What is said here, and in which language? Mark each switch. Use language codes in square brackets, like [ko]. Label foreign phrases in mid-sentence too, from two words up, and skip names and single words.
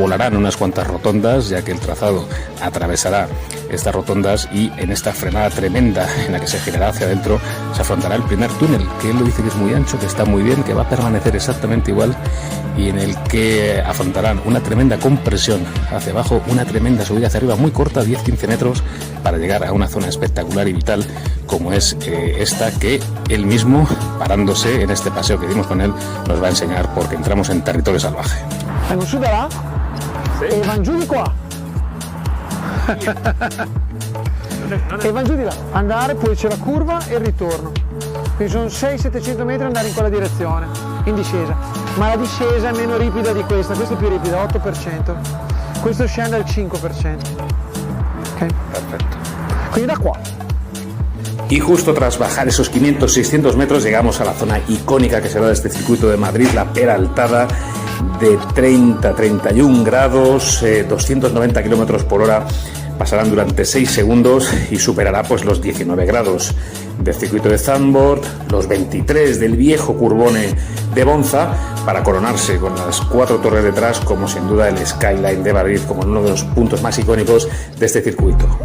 [es] Volarán unas cuantas rotondas, ya que el trazado atravesará estas rotondas, y en esta frenada tremenda en la que se girará hacia adentro se afrontará el primer túnel, que él lo dice que es muy ancho, que está muy bien, que va a permanecer exactamente igual, y en el que afrontarán una tremenda compresión hacia abajo, una tremenda subida hacia arriba muy corta, 10-15 metros, para llegar a una zona espectacular y vital como es esta, que él mismo, parándose en este paseo que dimos con él, nos va a enseñar, porque entramos en territorio salvaje. [it] Vengo su da là e van giù di qua. E van giù di là. Andare, poi c'è la curva e il ritorno. Quindi sono 600-700 metri andare in quella direzione, in discesa. Ma la discesa è meno ripida di questa è più ripida, 8%. Questo scende al 5%. Ok? [es] Perfecto. [it] Quindi da qua. [es] Y justo tras bajar esos 500-600 metros llegamos a la zona icónica que será de este circuito de Madrid, la Peraltada, de 30-31 grados, 290 kilómetros por hora, pasarán durante 6 segundos y superará pues los 19 grados del circuito de Zandvoort, los 23 del viejo Curbone de Bonza, para coronarse con las 4 torres detrás como sin duda el skyline de Madrid, como uno de los puntos más icónicos de este circuito.